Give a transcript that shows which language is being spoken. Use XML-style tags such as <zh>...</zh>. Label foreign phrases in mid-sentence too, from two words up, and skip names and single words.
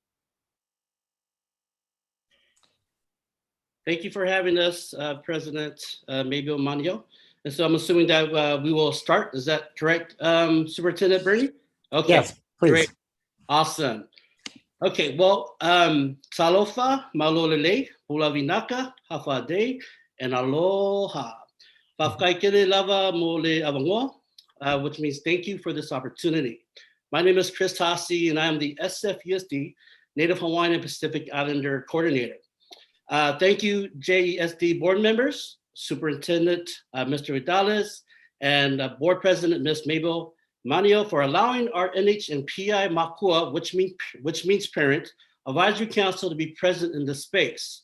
<en>Thank you for having us, President Maybell Manio. And so I'm assuming that we will start. Is that correct, Superintendent Bernie? Okay. Yes, please. Great. Awesome. Okay, well, Salofa, Malolele, Hulavinaka, Hafade, and Aloha.</en> <sm>Fafkaikele lava mole avangoa,</sm> <en>which means thank you for this opportunity. My name is Chris Tassi, and I am the SFUSD Native Hawaiian and Pacific Islander Coordinator. Thank you, JESD board members, Superintendent Mr. Vidales, and Board President Ms. Maybell Manio for allowing our NH and PI Makua, which means parent, advisory council to be present in this space.</en>